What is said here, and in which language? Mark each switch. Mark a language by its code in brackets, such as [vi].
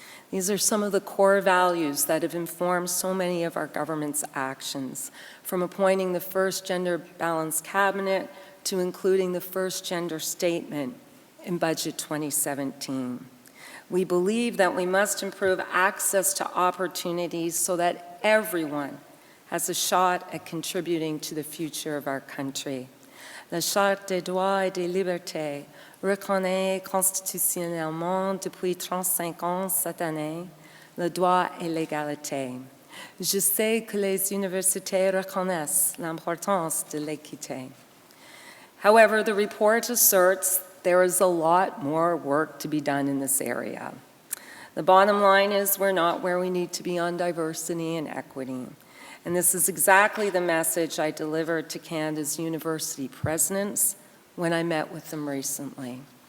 [en] These are some of the core values that have informed so many of our government's actions, from appointing the first gender-balanced cabinet to including the first gender statement in Budget 2017. We believe that we must improve access to opportunities so that everyone has a shot at contributing to the future of our country. [fr] La Charte des droits et des libertés reconnaît constitutionnellement depuis 35 ans cette année le droit et l'égalité. Je sais que les universités reconnaissent l'importance de l'équité. [en] However, the report asserts there is a lot more work to be done in this area. The bottom line is we're not where we need to be on diversity and equity. And this is exactly the message I delivered to Canada's university presidents when I met with them recently.